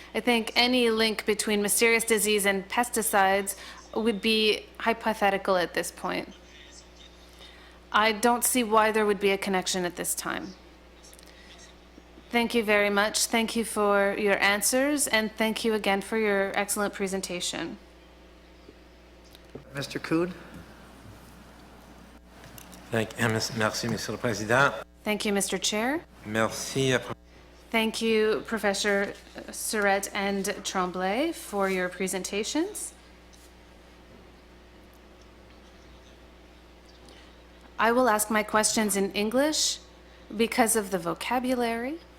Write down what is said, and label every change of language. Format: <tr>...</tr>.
<en>I think any link between mysterious disease and pesticides would be hypothetical at this point. I don't see why there would be a connection at this time. Thank you very much. Thank you for your answers, and thank you again for your excellent presentation. Mr. Kuhn?</en> <fr>Merci, Monsieur le Président.</fr> <en>Thank you, Mr. Chair.</en> <fr>Merci.</fr> <en>Thank you, Professor Surette and Tremblay, for your presentations. I will ask my questions in English because of the vocabulary.</en>